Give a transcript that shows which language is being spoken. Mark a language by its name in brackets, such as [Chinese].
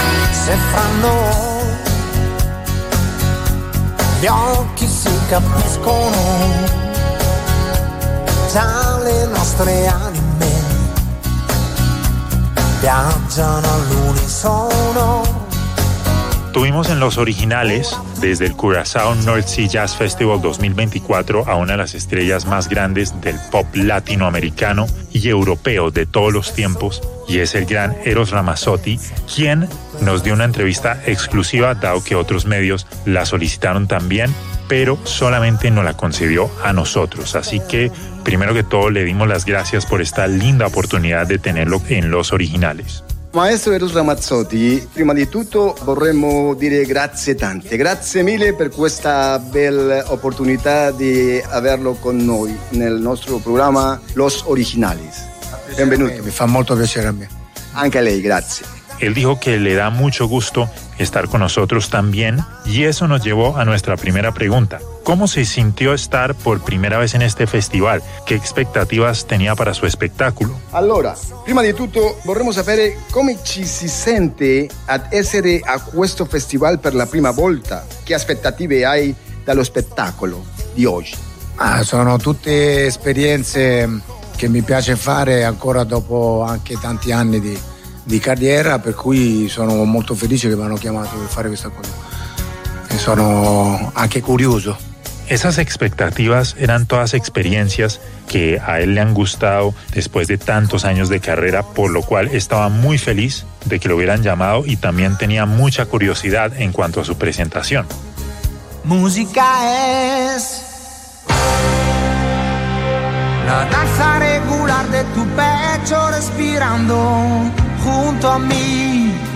[Italian] Se fra noi gli occhi si capiscono, tra le nostre anime viaggiano all'unisono. [Spanish] Tuvimos en los originales, desde el Curazao North Sea Jazz Festival 2024, a una de las estrellas más grandes del pop latinoamericano y europeo de todos los tiempos, y es el gran Eros Ramazzotti, quien nos dio una entrevista exclusiva, dado que otros medios la solicitaron también, pero solamente nos la concedió a nosotros. Así que, primero que todo, le dimos las gracias por esta linda oportunidad de tenerlo en Los Originales. [Italian] Maestro Eros Ramazzotti, prima di tutto vorremmo dire grazie tante, grazie mille per questa bella opportunità di averlo con noi nel nostro programma Los Originales. Benvenuto. Mi fa molto piacere a me. Anche a lei, grazie. [Spanish] Él dijo que le da mucho gusto estar con nosotros también, y eso nos llevó a nuestra primera pregunta. ¿Cómo se sintió estar por primera vez en este festival? ¿Qué expectativas tenía para su espectáculo? [Italian] Allora, prima di tutto, vorremmo sapere come ci si sente ad essere a questo festival per la prima volta. ¿Qué aspettative hai dallo spettacolo di oggi? Ah, sono tutte esperienze che mi piace fare ancora dopo anche tanti anni di carriera, per cui sono molto felice che mi hanno chiamato per fare questa cosa. E sono anche curioso. [Spanish] Esas expectativas eran todas experiencias que a él le han gustado después de tantos años de carrera, por lo cual estaba muy feliz de que lo hubieran llamado y también tenía mucha curiosidad en cuanto a su presentación. Música es la danza regular de tu pecho respirando junto a mí.